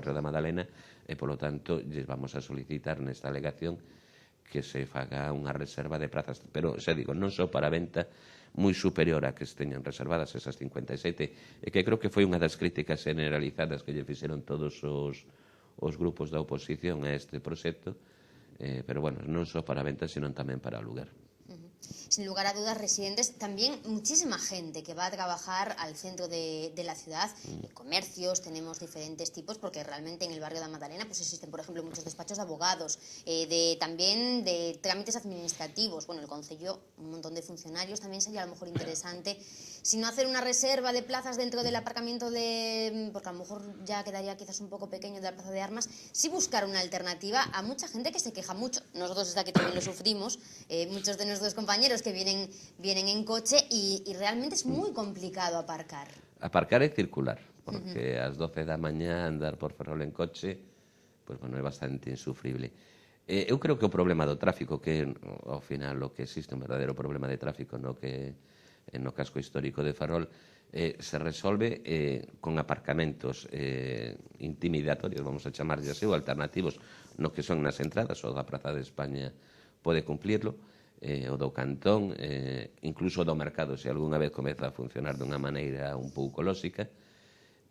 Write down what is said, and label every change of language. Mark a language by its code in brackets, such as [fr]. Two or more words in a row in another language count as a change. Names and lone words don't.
[gl] barrio da Madalena, e, polo tanto, lles vamos a solicitar nesta alegación que se faga unha reserva de prazas, pero, xa digo, non só para a venta, moi superior a que esteñan reservadas esas 57, e que creo que foi unha das críticas generalizadas que lle fixeron todos os grupos da oposición a este proxecto, pero, bueno, non só para a venta, senón tamén para alugar. [es] Sin lugar a dudas, residentes, también muchísima gente que va a trabajar al centro de la ciudad, comercios, tenemos diferentes tipos, porque realmente en el barrio de Madalena pues existen, por ejemplo, muchos despachos de abogados, también de trámites administrativos. Bueno, el Concello, un montón de funcionarios, también sería a lo mejor interesante, si no hacer una reserva de plazas dentro del aparcamiento porque a lo mejor ya quedaría quizás un poco pequeño de la Plaza de Armas, sí buscar una alternativa a mucha gente que se queja mucho. Nosotros desde aquí también lo sufrimos, muchos de nuestros compañeros que vienen en coche y realmente es muy complicado aparcar. [gl] Aparcar e circular, porque ás 12 da mañá andar por Ferrol en coche, pois, bueno, é bastante insufrible. Eu creo que o problema do tráfico, que ao final o que existe un verdadeiro problema de tráfico no casco histórico de Ferrol, se resolve con aparcamentos intimidatorios, vamos a chamarlle así, ou alternativos no que son nas entradas, o da Praza de España pode cumplirlo, o do Cantón, incluso do mercado, se algunha vez comeza a funcionar dunha maneira un pouco lóxica,